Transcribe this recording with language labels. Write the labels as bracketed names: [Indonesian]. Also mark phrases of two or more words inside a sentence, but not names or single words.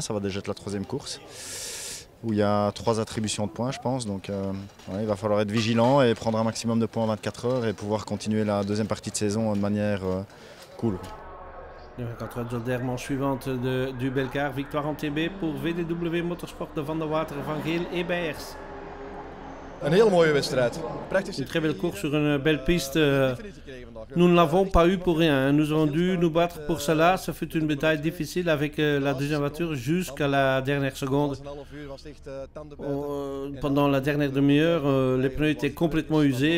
[French] Ça va déjà être la 3e course où il y a 3 attributions de points, je pense. Donc il va falloir être vigilant et prendre un maximum de points en 24 heures et pouvoir continuer la 2e partie de saison de manière cool. Le 24 heures Zolder, manche suivante du Belcar. Victoire en TB pour VDW Motorsport de Van der Water, Van Geel et Beyers. [Dutch] Een heel mooie wedstrijd. [French] Une très belle course sur une belle piste. Nous ne l'avons pas eu pour rien. Nous avons dû nous battre pour cela. Ce fut une bataille difficile avec la 2e voiture jusqu'à la dernière seconde. Pendant la dernière demi-heure, les pneus étaient complètement usés.